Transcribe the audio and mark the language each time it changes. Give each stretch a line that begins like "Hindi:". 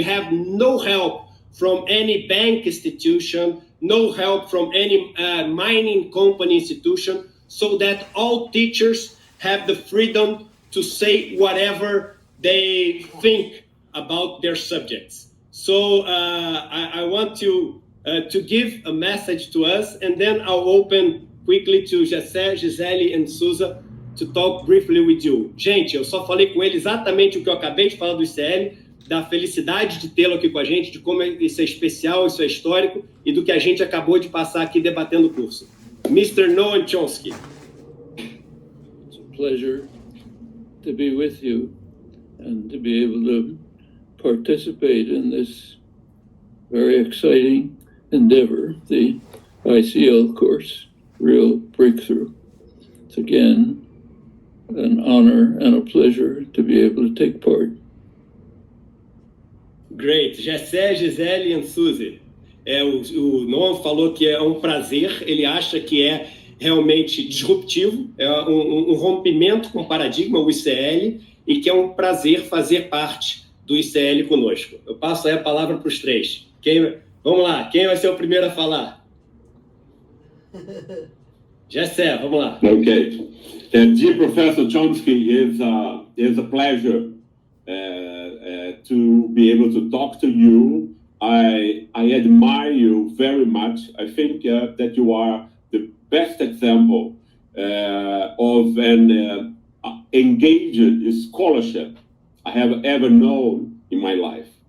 English: We have no help from any bank institution, no help from any mining company institution, so that all teachers have the freedom to say whatever they think about their subjects. So I want to give a message to us, and then I'll open quickly to Gessé, Gisele, and Souza to talk briefly with you.
Portuguese: Gente, eu só falei com ele exatamente o que eu acabei de falar do ICL, da felicidade de tê-lo aqui com a gente, de como isso é especial, isso é histórico, e do que a gente acabou de passar aqui debatendo o curso.
English: Mr. Noam Chomsky. It's a pleasure to be with you and to be able to participate in this very exciting endeavor, the ICL course, Real Breakthrough. It's again an honor and a pleasure to be able to take part. Great. Gessé, Gisele and Suzy.
Portuguese: O Noam falou que é um prazer, ele acha que é realmente disruptivo, é um rompimento com o paradigma, o ICL, e que é um prazer fazer parte do ICL conosco. Eu passo aí a palavra para os três. Vamos lá, quem vai ser o primeiro a falar? Gessé, vamos lá.
English: Okay. Dear Professor Chomsky, it's a pleasure to be able to talk to you. I admire you very much. I think that you are the best example of an engaged scholarship I have ever known in my life.